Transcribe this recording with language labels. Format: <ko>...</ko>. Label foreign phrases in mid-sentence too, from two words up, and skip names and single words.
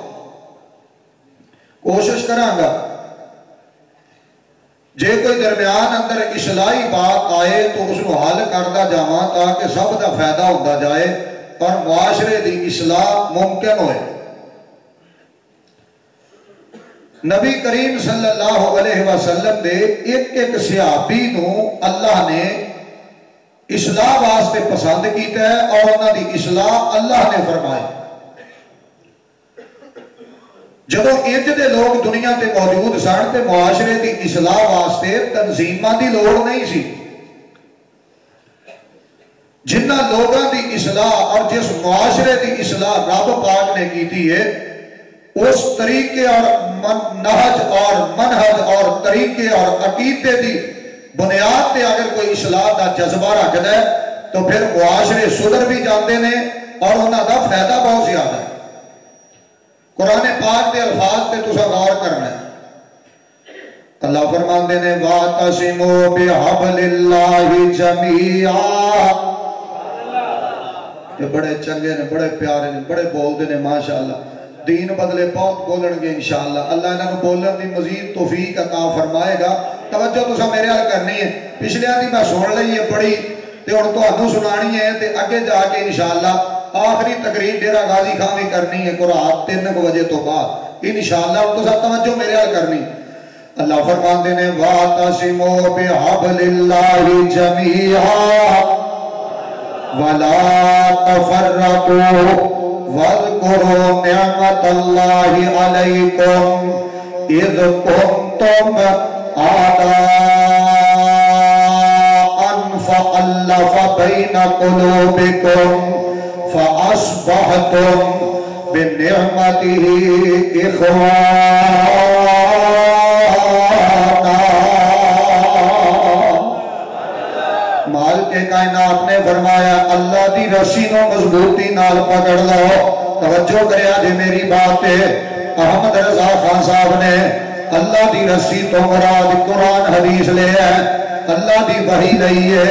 <pa>کوشش کروں گا جے کوئی درمیان اندر اصلاحی بات آئے تو اس کو حل کرتا جاواں تاکہ سب دا فائدہ ہوتا جائے اور معاشرے دی اصلاح ممکن ہوئے۔ نبی کریم</pa> <ar>صلی اللہ علیہ وسلم</ar> <pa>دے ایک صحابی نو اللہ نے اصلاح واسطے پسند کیتا ہے اور انہاں دی اصلاح اللہ نے فرمائی۔ جدوں انج دے لوگ دنیا تے موجود سن تے معاشرے دی اصلاح واسطے تنظیماں دی لوڑ نہیں سی۔ جنہ لوگاں دی اصلاح اور جس معاشرے دی اصلاح رب پاک نے کیتی ہے، اس طریقے اور نہج اور منہج اور طریقے اور عقیدے دی بنیاد تے اگر کوئی اصلاح دا جذبہ رکھدا ہے تو پھر معاشرے سدھر بھی جاندے نے اور انہاں دا فائدہ بہت زیادہ ہے۔ قرآن پاک دے الفاظ تے تساں غور کرنا ہے۔ اللہ فرماندے نے</pa> <ar>وَاعْتَصِمُوا بِحَبْلِ اللَّهِ جَمِيعًا۔</ar> <pa>یہ بڑے چنگے نے، بڑے پیارے نے، بڑے بولدے نے ماشاءاللہ۔ دین بدلے بہت بولن گے انشاءاللہ۔ اللہ انہاں نوں بولن دی مزید توفیق عطا فرمائے گا۔ توجہ تساں میرے حال کرنی ہے، پچھلے دی میں سن لئی ہے بڑی تے ہن تہانوں سنانی ہے تے اگے جا کے انشاءاللہ آخری تقریر ڈیرہ غازی خان بھی کرنی ہے رات 3 بجے تو بعد انشاءاللہ۔ تساں توجہ میرے حال کرنی۔ اللہ فرماندے نے</pa> <ar>وَاعْتَصِمُوا بِحَبْلِ اللَّهِ جَمِيعًا وَلَا تَفَرَّقُوا وَاذْكُرُوا نِعْمَةَ اللَّهِ عَلَيْكُمْ إِذْ كُنْتُمْ أَعْدَاءً فَأَلَّفَ بَيْنَ قُلُوبِكُمْ فَأَصْبَحْتُمْ بِنِعْمَتِهِ إِخْوَانًا۔</ar> <pa>مالک کائنات نے فرمایا اللہ دی رسی نو مضبوطی نال پکڑ لو۔ توجہ کریا جے میری بات ہے۔ احمد رضا خان صاحب نے اللہ دی رسی تو مراد قرآن حدیث لے ہے، اللہ دی وحی لئی ہے۔</pa>